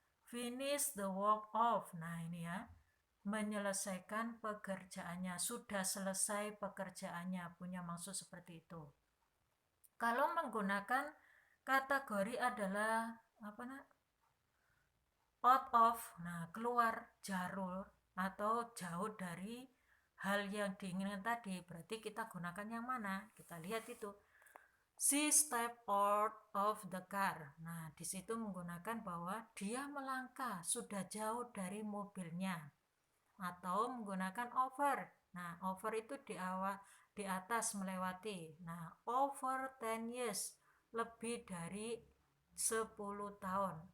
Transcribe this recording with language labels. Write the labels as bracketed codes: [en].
[en] Finish the work of, [id] nah ini ya, menyelesaikan pekerjaannya, sudah selesai pekerjaannya, punya maksud seperti itu. Kalau menggunakan kategori adalah apa nak? Out of, nah keluar, jarur atau jauh dari hal yang diinginkan tadi, berarti kita gunakan yang mana? Kita lihat itu. [en] She stepped out of the car. [id] Nah, di situ menggunakan bahwa dia melangkah sudah jauh dari mobilnya. Atau menggunakan over. Nah, over itu di atas melewati. Nah, [en] over 10 years, [id] lebih dari 10 tahun.